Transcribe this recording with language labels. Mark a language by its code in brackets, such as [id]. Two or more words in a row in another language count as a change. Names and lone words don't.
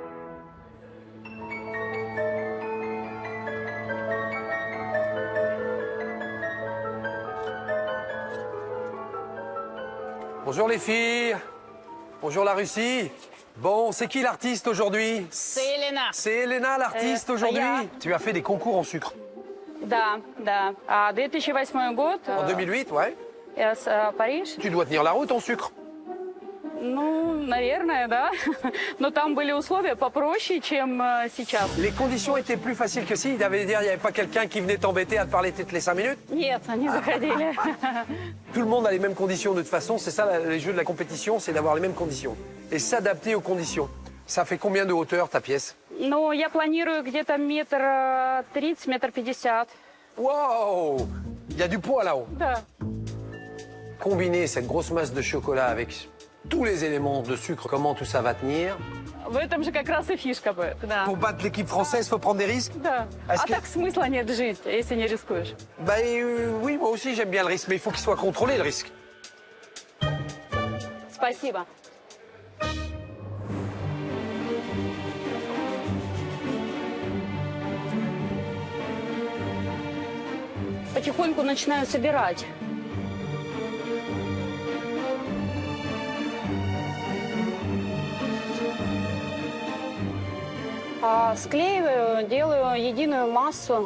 [fr] Bonjour les filles. Bonjour la Russie. Bon, c'est qui l'artiste aujourd'hui? C'est Elena. C'est Elena l'artiste aujourd'hui? Tu as fait des concours en sucre. [ru] Да, да. 2008 год. [fr] En 2008, ouais. [ru] Париж. [fr] Tu dois tenir la route en sucre. [ru] Ну, наверное, да. Но там были условия попроще, чем сейчас. [fr] Les conditions étaient plus faciles que si. Il avait dire, il n'y avait pas quelqu'un qui venait t'embêter à te parler toutes les 5 minutes. [ru] Нет, они заходили. [fr] Tout le monde a les mêmes conditions de toute façon. C'est ça, les jeux de la compétition, c'est d'avoir les mêmes conditions. Et s'adapter aux conditions. Ça fait combien de hauteur ta pièce? [ru] Ну, я планирую где-то 1,30 м, 1,50 м. [fr] Wow! Il y a du poids là-haut. [ru] Да. [fr] Combiner cette grosse masse de chocolat avec tous les éléments de sucre, comment tout ça va tenir? [ru] В этом же как раз и фишка будет. Да. [fr] Pour battre l'équipe française, il faut prendre des risques? [ru] Да. А так смысла нет жить, если не рискуешь. [fr] Bah oui, moi aussi j'aime bien le risque, mais il faut qu'il soit contrôlé le risque. [ru] Спасибо. Потихоньку начинаю собирать. Склеиваю, делаю единую массу.